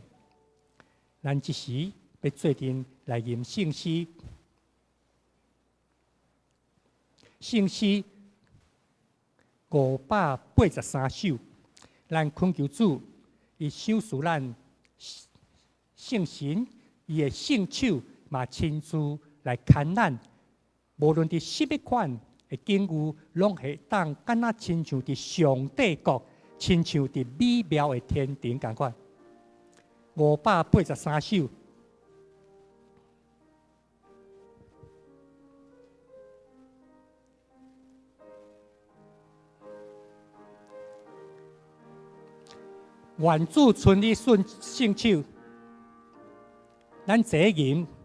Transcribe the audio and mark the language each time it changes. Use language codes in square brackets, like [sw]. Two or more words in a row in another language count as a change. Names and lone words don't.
[nan] 咱即时要做阵来吟圣诗，圣诗583首，咱恳求主。伊赏赐咱圣神，伊的圣手嘛亲自来牵咱，无论伫什么款的境遇，拢会当敢若亲像伫上帝国，亲像伫美妙的天庭共款。583首。愿主顺利顺圣手，咱坐吟。